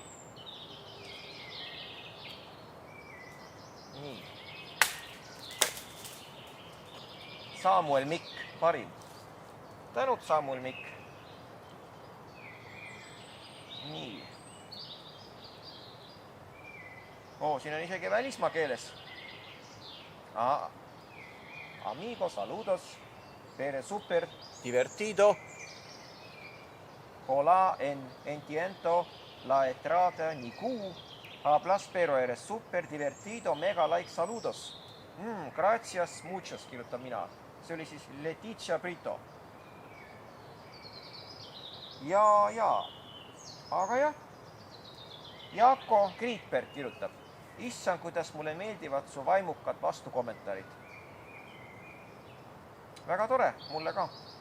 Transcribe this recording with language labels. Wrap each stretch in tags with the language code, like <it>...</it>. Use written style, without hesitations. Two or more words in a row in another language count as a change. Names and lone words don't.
<et>Nii. Samuel Mikk, parim. Tänud, Samuel Mikk. Nii. Siin on isegi välismaa keeles.</et> <es>Amigo, saludos. Pere super divertido. Hola, entiendo la entrada niku. Hablas, pero eres super divertido, mega like, saludos. Gracias muchos,</es> <et>kirjutab mina. See oli siis Leticia Brito. Aga jah. Jaako Kriitberg kirjutab. Issan, kuidas mulle meeldivad su vaimukad vastukommentaarid. Väga tore, mulle ka.</et>